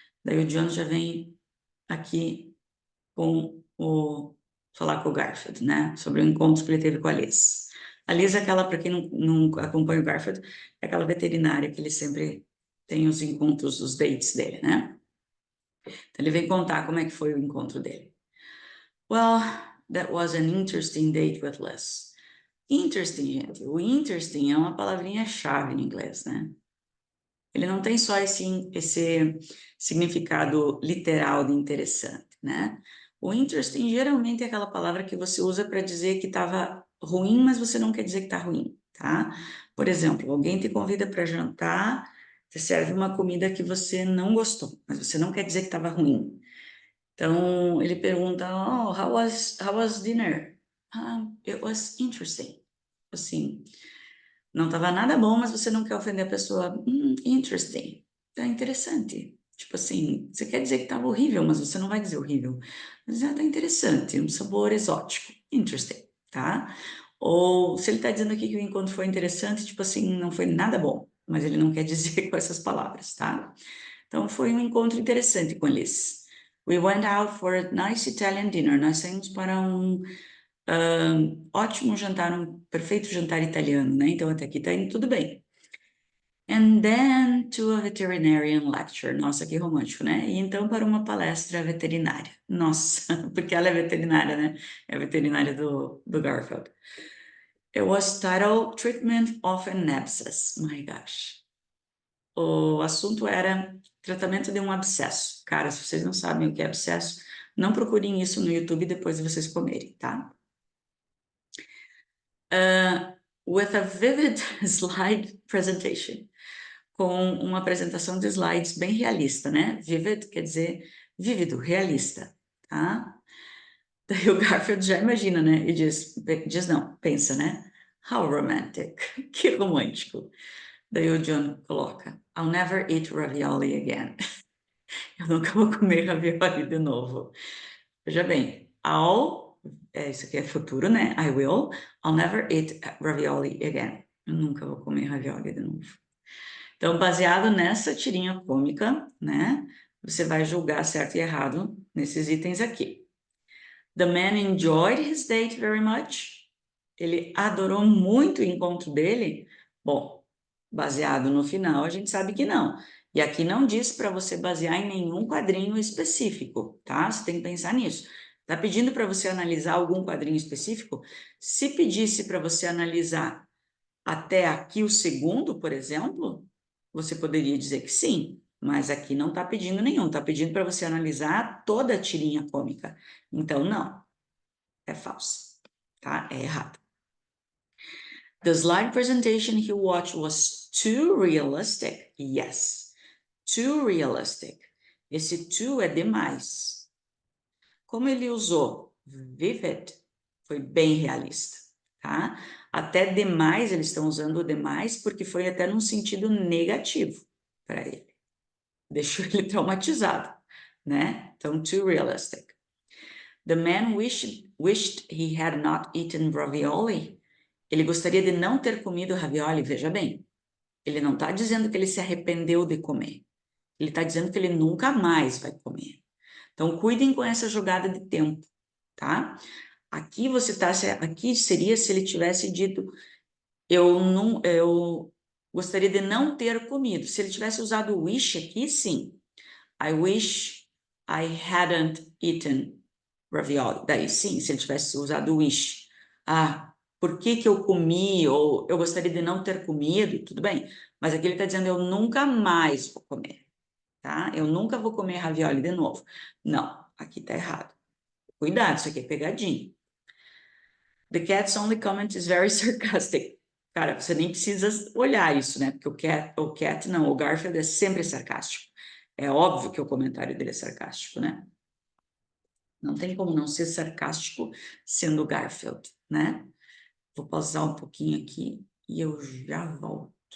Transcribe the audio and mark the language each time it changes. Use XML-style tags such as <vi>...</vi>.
<pt>Daí o John já vem aqui com falar com o Garfield, né? Sobre o encontro que ele teve com a Liz. A Liz é aquela, para quem não acompanha o Garfield, é aquela veterinária que ele sempre tem os encontros, os dates dele, né? Então ele vem contar como é que foi o encontro dele.</pt> <en>Well, that was an interesting date with Liz.</en> <pt>Interesting, gente. O interesting é uma palavrinha-chave em inglês, né? Ele não tem só esse significado literal de interessante, né? O interesting geralmente é aquela palavra que você usa para dizer que estava ruim, mas você não quer dizer que está ruim, tá? Por exemplo, alguém te convida para jantar, te serve uma comida que você não gostou, mas você não quer dizer que estava ruim. Então, ele pergunta, oh,</pt> <en>how was dinner? It was interesting.</en> <pt>Assim, não estava nada bom, mas você não quer ofender a pessoa. Interesting. Tá interessante. Tipo assim, você quer dizer que estava horrível, mas você não vai dizer horrível. Mas tá interessante, um sabor exótico. Interesting, tá? Ou se ele está dizendo aqui que o encontro foi interessante, tipo assim, não foi nada bom, mas ele não quer dizer com essas palavras, tá? Então foi um encontro interessante com eles.</pt> <en>We went out for a nice Italian dinner.</en> <pt>Nós saímos para um ótimo jantar, um perfeito jantar italiano, né? Então até aqui tá indo tudo bem.</pt> <en>And then to a veterinarian lecture.</en> <pt>Nossa, que romântico, né? E então para uma palestra veterinária. Nossa, porque ela é veterinária, né? É a veterinária do Garfield.</pt> <en>It was titled Treatment of an Abscess. My gosh.</en> <pt>O assunto era tratamento de um abscesso. Cara, se vocês não sabem o que é abscesso, não procurem isso no YouTube depois de vocês comerem, tá?</pt> <en>With a vivid slide presentation.</en> <pt>Com uma apresentação de slides bem realista, né? Vivid quer dizer vívido, realista, tá? Daí o Garfield já imagina, né? E diz não, pensa, né?</pt> <en>How romantic,</en> <pt>que romântico. Daí o John coloca,</pt> <en>I'll never eat ravioli again.</en> <pt>Eu nunca vou comer ravioli de novo. Veja bem, isso aqui é futuro, né?</pt> <en>I'll never eat ravioli again.</en> <pt>Eu nunca vou comer ravioli de novo. Então, baseado nessa tirinha cômica, né? Você vai julgar certo e errado nesses itens aqui.</pt> <en>The man enjoyed his date very much.</en> <pt>Ele adorou muito o encontro dele. Bom, baseado no final, a gente sabe que não. E aqui não diz para você basear em nenhum quadrinho específico, tá? Você tem que pensar nisso. Tá pedindo para você analisar algum quadrinho específico? Se pedisse para você analisar até aqui o segundo, por exemplo, você poderia dizer que sim, mas aqui não está pedindo nenhum, está pedindo para você analisar toda a tirinha cômica. Então, não, é falso, tá? É errado.</pt> <en>The slide presentation he watched was too realistic. Yes, too realistic.</en> <pt>Esse too é demais. Como ele usou vivid, foi bem realista, tá? Até demais, eles estão usando o demais porque foi até num sentido negativo para ele. Deixou ele traumatizado, né? Então,</pt> <en>too realistic. The man wished he had not eaten ravioli.</en> <pt>Ele gostaria de não ter comido ravioli, veja bem. Ele não está dizendo que ele se arrependeu de comer. Ele está dizendo que ele nunca mais vai comer. Então, cuidem com essa jogada de tempo, tá? Aqui aqui seria se ele tivesse dito eu gostaria de não ter comido. Se ele tivesse usado wish aqui, sim.</pt> <en>I wish I hadn't eaten ravioli.</en> <pt>Daí sim, se ele tivesse usado wish. Ah, por que que eu comi? Ou eu gostaria de não ter comido, tudo bem. Mas aqui ele está dizendo eu nunca mais vou comer, tá? Eu nunca vou comer ravioli de novo. Não, aqui tá errado. Cuidado, isso aqui é pegadinha.</pt> <en>The cat's only comment is very sarcastic.</en> <pt>Cara, você nem precisa olhar isso, né? Porque o Garfield é sempre sarcástico. É óbvio que o comentário dele é sarcástico, né? Não tem como não ser sarcástico sendo o Garfield, né? Vou pausar um pouquinho aqui e eu já volto.</pt>